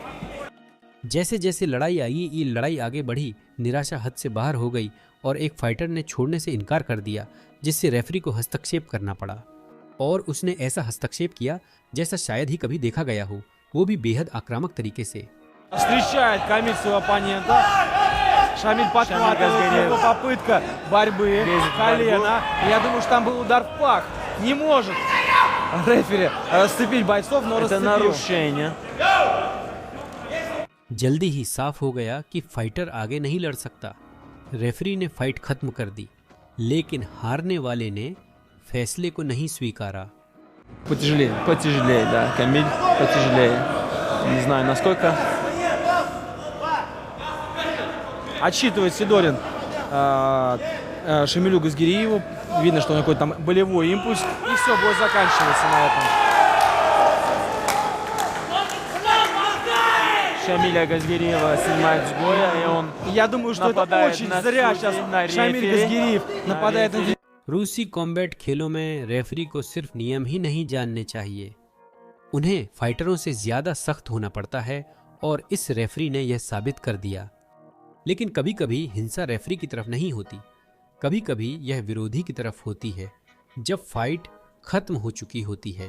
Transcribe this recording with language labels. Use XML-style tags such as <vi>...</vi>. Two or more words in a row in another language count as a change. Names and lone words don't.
<hi>जैसे जैसे लड़ाई आई, ये लड़ाई आगे बढ़ी, निराशा हद से बाहर हो गई और एक फाइटर ने छोड़ने से इनकार कर दिया, जिससे रेफरी को हस्तक्षेप करना पड़ा। और उसने ऐसा हस्तक्षेप किया जैसा शायद ही कभी देखा गया हो, वो भी बेहद आक्रामक तरीके से।</hi> <ru>Встречает Камиль своего оппонента. Шамиль подхватывает, его попытка борьбы, колено. Я думаю, что там был удар в пах. Не может рефери расцепить бойцов, но расцепил. Это нарушение.</ru> <hi>जल्दी ही साफ हो गया कि फाइटर आगे नहीं लड़ सकता। रेफरी ने फाइट खत्म कर दी, लेकिन हारने वाले ने फैसले को नहीं स्वीकारा।</hi> <ru>Потяжелее, да, Камиль потяжелее. Не знаю, насколько. Отсчитывает Сидорин Шамилю Газгириеву. Видно, что у него какой-то там болевой импульс. И все, бой заканчивается на этом. Шамиля Газгириева снимает с боя, и он Я думаю, что это очень зря сейчас Шамиль Газгириев нападает на...</ru> <hi>रूसी कॉम्बैट खेलों में रेफरी को सिर्फ नियम ही नहीं जानने चाहिए, उन्हें फाइटरों से ज्यादा सख्त होना पड़ता है और इस रेफरी ने यह साबित कर दिया। लेकिन कभी कभी हिंसा रेफरी की तरफ नहीं होती, कभी कभी यह विरोधी की तरफ होती है, जब फाइट खत्म हो चुकी होती है।</hi>